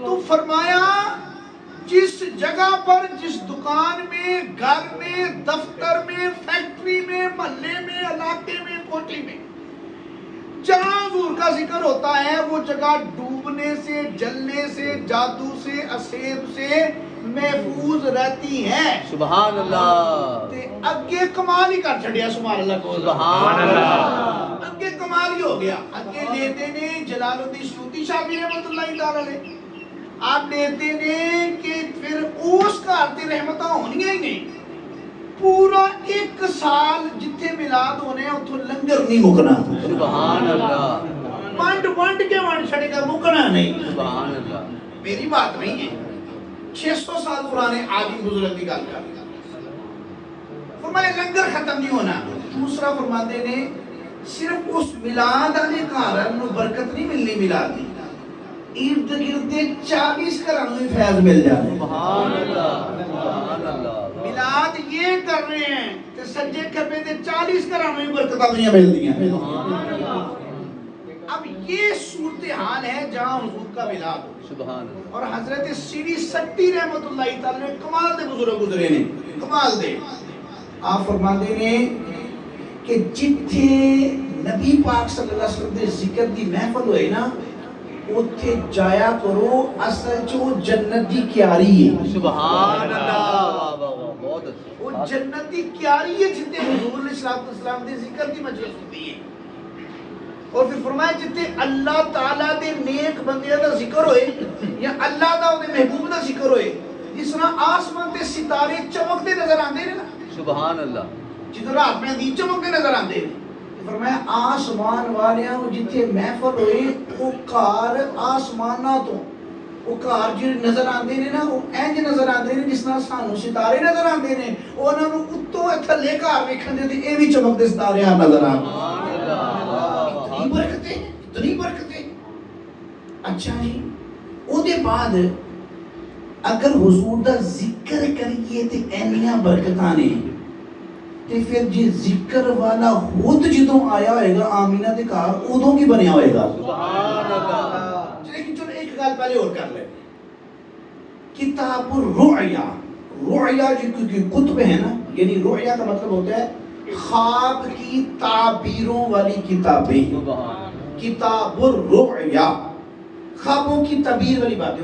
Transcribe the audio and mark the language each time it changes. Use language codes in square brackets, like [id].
[ur] تو فرمایا جس جگہ پر جس دکان میں گھر میں دفتر میں فیکٹری میں محلے میں علاقے میں کوٹھی میں جہاں حضور کا ذکر ہوتا ہے وہ جگہ ڈوبنے سے جلنے سے جادو سے اسیب سے محفوظ رہتی ہے. [ar] سبحان اللہ. [pa] تے اگے کمال ہی کر چھڑیا سبحان اللہ کو. [ar] سبحان اللہ. [pa] اگے کمال ہی ہو گیا. اگے لیتے نے جلال الدین سیوطی صاحب رحمۃ اللہ تعالی علیہ آپ لیتے نے کہ پھر اس گھر تے رحمتاں ہونیاں ہی نہیں. پورا ایک سال جتھے میلاد ہونے ہیں اتھوں لنگر نہیں مکنا. [ar] سبحان اللہ. [pa] ونڈ کے ونڈ چھڑے گا مکنا نہیں. [ar] سبحان اللہ. [ur] میری بات نہیں ہے 600 سال پرانے عالم بزرگ کی گل کر فرمایا لنگر ختم نہیں ہونا. [pa] دوسرا فرماتے نے صرف اس میلاد والے گھر نو برکت نہیں ملنی میلاد دی ارد گرد 40 گھراں نوں فیض مل جانا. [ar] سبحان اللہ. سبحان اللہ. [pa] میلاد یہ کر رہے ہیں تے سجے کھبے تے 40 گھراں نوں برکتاں ملدیاں. [ar] سبحان اللہ. [ur] اب یہ صورتحال ہے جہاں حضور کا میلاد ہو. [ar] سبحان اللہ. [pa] اور حضرت سیری سٹی رحمت اللہ تعالی نے کمال دے بزرگ گزرے نے کمال دے. آپ فرماتے ہیں کہ جتھے نبی پاک صلی اللہ علیہ وسلم دے ذکر دی محفل ہوئے نا اوتھے جایا کرو اصل جو جنت دی کیاری ہے. [ur] سبحان اللہ. بہت اچھا. [pa] وہ جنت دی کیاری ہے جتھے حضور علیہ السلام دے ذکر دی مجلس ہوتی ہے. اور پھر فرمایا جتے اللہ تعالیٰ دے نیک بندیاں دا ذکر ہوئے یا اللہ دا دے محبوب دا ذکر ہوئے جس طرح آسمان تے ستارے چمکتے نظر آندے نے نا. [ar] سبحان اللہ. [pa] جدو رات میں دی چمکتے نظر آندے نے فرمایا آسمان والیاں جتے محفل ہوئے وہ گھر آسماناں تو وہ گھر جو نظر آندے نے نا وہ انج نظر آندے نے جس طرح سانو ستارے نظر آندے نے انہاں نوں اتوں تھلے گھر ویکھن دے تے اے وی چمکدے ستارے نظر آندے. اتنی برکتیں اتنی برکتیں. اچھا جی او دے بعد اگر حضور دا ذکر کریے تے اینیاں برکتاں نے تے پھر جی ذکر والا خود جدوں آیا ہوئے گا آمینہ دے گھر ادوں کی بنیا ہوئے گا. [ar] سبحان اللہ. [ur] لیکن چلو ایک گل پہلے اور کر لیں. کتاب الرؤیا رؤیا جو کتب ہے نا یعنی رؤیا کا مطلب ہوتا ہے خواب کی تعبیروں والی کتابیں. کتاب الرؤیا خوابوں کی تعبیر والی باتیں.